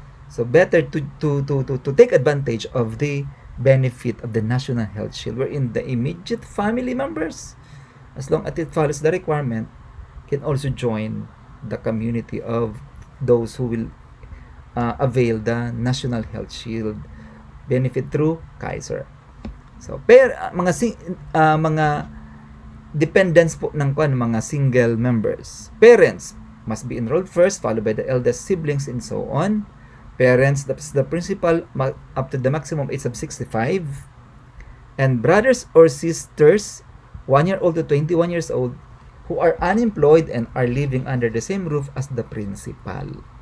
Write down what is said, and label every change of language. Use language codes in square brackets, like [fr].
[en] So better to take advantage of the benefit of the National Health Shield, wherein the immediate family members, as long as it follows the requirement, can also join the community of those who will avail the National Health Shield benefit through Kaiser. [tl] So, mga dependents po ng mga single members. [en] Parents must be enrolled first, followed by the eldest siblings, and so on. Parents, that's the principal, up to the maximum age of 65. And brothers or sisters, 1 year old to 21 years old, who are unemployed and are living under the same roof as the principal.